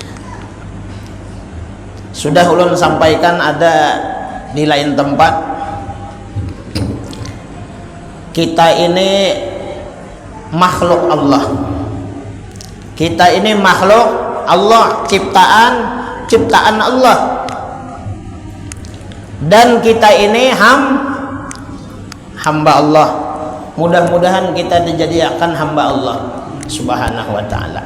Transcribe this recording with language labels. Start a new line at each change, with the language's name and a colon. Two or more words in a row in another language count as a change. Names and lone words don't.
Banjar: Sudah ulun sampaikan ada di lain tempat, kita ini makhluk Allah.
Indonesian: Kita ini makhluk Allah, ciptaan Allah. Dan kita ini hamba Allah. Mudah-mudahan kita dijadikan hamba Allah
Arabic: سبحانه وتعالى.